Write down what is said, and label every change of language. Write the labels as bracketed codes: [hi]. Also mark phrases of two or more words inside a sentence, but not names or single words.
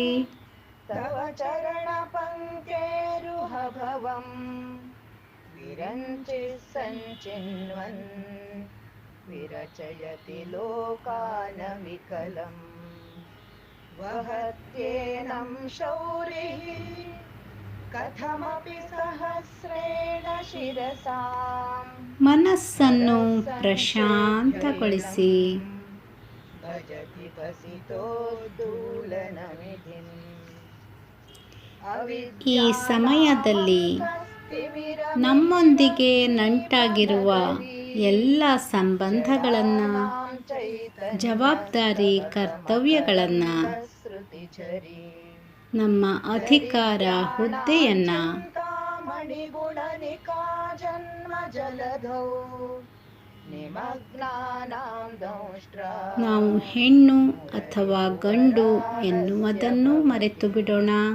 [sa] ತವ ಚರಣ ಪಂಕ್ತೇರುಹ ಭವಂ ವಿರಂಚಿ ಸಂಚಿನ್ವನ್ ವಿರಚಯತಿ ಲೋಕಾನ ವಿಕಲಂ ವಹತ್ಯೇನಂ ಶೌರಿಃ ಕಥಮಪಿ ಸಹಸ್ರೇಣ ಶಿರಸಾಂ. [kn] ಮನಸ್ಸನ್ನು ಪ್ರಶಾಂತಗೊಳಿಸಿ [sa] ಭಜತಿ ಭಸಿತೋದ್ದೂಲನಮಿಧಿಂ. [kn] ಈ ಸಮಯದಲ್ಲಿ ನಮ್ಮೊಂದಿಗೆ ನಂಟಾಗಿರುವ ಎಲ್ಲ ಸಂಬಂಧಗಳನ್ನು, ಜವಾಬ್ದಾರಿ, ಕರ್ತವ್ಯಗಳನ್ನು, ನಮ್ಮ ಅಧಿಕಾರ, ಹುದ್ದೆಯನ್ನು ನಾವು ಹೆಣ್ಣು ಅಥವಾ ಗಂಡು ಎನ್ನುವುದನ್ನು ಮರೆತು ಬಿಡೋಣ.